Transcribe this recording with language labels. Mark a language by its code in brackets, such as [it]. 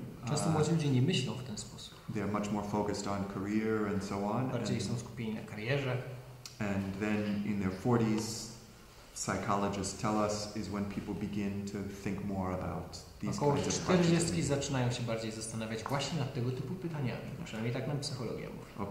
[pl] Często młodzi ludzie nie myślą w ten sposób. [en] They're much more focused on career and so on. [pl] Bardziej są skupieni na karierze. [en] And then in their 40s, psychologists tell us, is when people begin to think more about these [pl] Około [en] kinds of [pl] 40 zaczynają się bardziej zastanawiać właśnie nad tego typu pytaniami. Przynajmniej tak nam psychologia mówi.